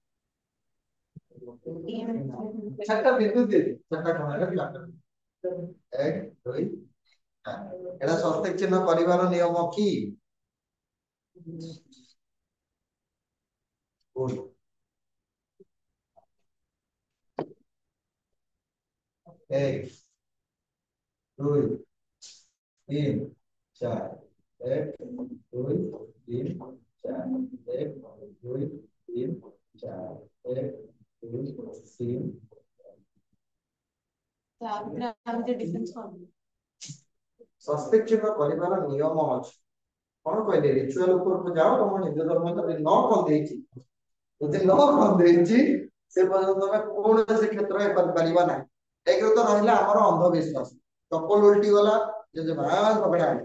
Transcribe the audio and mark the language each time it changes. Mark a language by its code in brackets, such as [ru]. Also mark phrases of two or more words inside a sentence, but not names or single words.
[or] ଚାରିଟା ବିନ୍ଦୁ ଦିଏ ଚାରିଟା କୋଣରେ ଚାରିଟା ଏକ ଦୁଇ ଏଟା ସ୍ୱସ୍ତିକ ଚିହ୍ନ କରିବାର ନିୟମ କି ଭୁଲ ଏକ ଦୁଇ তিন চার এক দুই তিন চার এক দুই তিন চার এক দুই তিন ସ୍ୱସ୍ତିକ ଚିହ୍ନ କରିବାର ନିୟମ ଅଛି କଣ କହିଲେ ରିଚୁଆଲ ଉପରକୁ ଯାଅ ତମ ନିଜ ଧର୍ମ ଯଦି ନ କରିଦେଇଛି ଯଦି ନ କରିଦେଇଛି ସେ ପର୍ଯ୍ୟନ୍ତ ତମେ କୌଣସି କ୍ଷେତ୍ରରେ କରିପାରିବା ନାହିଁ ଏକରେ ତ ରହିଲା ଆମର ଅନ୍ଧବିଶ୍ୱାସ ଚପଲ ଉଲ୍ଟି ଗଲା ଯଦି ଝଗଡା